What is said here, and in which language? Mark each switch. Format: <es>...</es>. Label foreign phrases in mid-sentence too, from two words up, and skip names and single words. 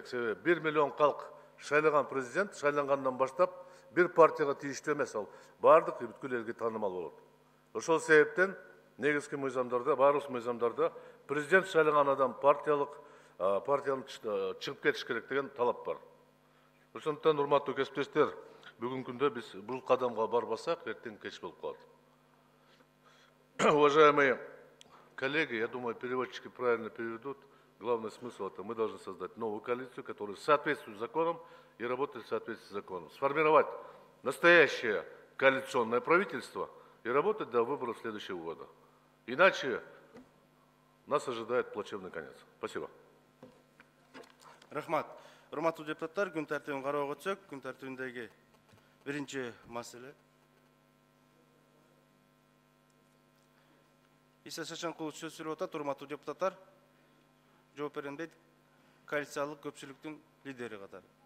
<ky>Себеби 1 миллион калк шайлаган президент шайлангандан баштап бир партияга тийиштүү эмес, ал бардык бүткүл элге таанымал болот. Ошол себептен негизги мыйзамдарда, баарыбыз мыйзамдарда президент шайлаган адам партиянын чыгып кетиш керек деген талап бар. Ошондуктан урматтуу кесиптештер,</ky> <kk>бүгінгі күнде біз бұл қадамға барбасақ, ертең кеш болып қалады.</kk> <ru>Уважаемые коллеги, я думаю, переводчики правильно переведут. Главный смысл – это мы должны создать новую коалицию, которая соответствует законам и работает в соответствии с законом. Сформировать настоящее коалиционное правительство и работать до выборов следующего года. Иначе нас ожидает плачевный конец. Спасибо.</ru> <ky>Рахмат. Урматтуу депутаттар, күн тартибин кароого өтсөк, күн тартибиндеги биринчи маселе. Иса Шашенкулов сөз сүрүп атат, урматтуу депутаттар. Жооп берем дейт, коалициялык көпчүлүктүн лидери катары.</ky>